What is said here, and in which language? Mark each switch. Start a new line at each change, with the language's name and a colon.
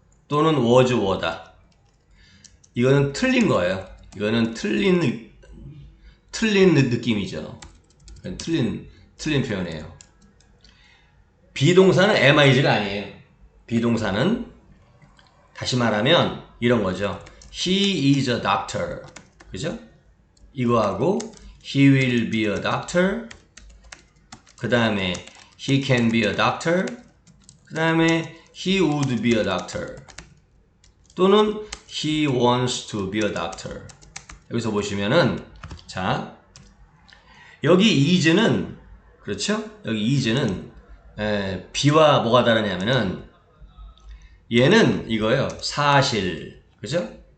Korean: 또는 was, were다. 이거는 틀린 거예요. 이거는 틀린 느낌이죠. 틀린 표현이에요. 비동사는 am, is가 아니에요. 비동사는 다시 말하면 이런 거죠.
English: He is a doctor. 그죠? 이거하고 he will be a doctor. 그 다음에 he can be a doctor. 그 다음에 he would be a doctor. 또는 he wants to be a doctor.
Korean: 여기서 보시면은 자 여기 is는 그렇죠? 여기 is는 be와 뭐가 다르냐면은 얘는 이거예요. 사실. 그죠?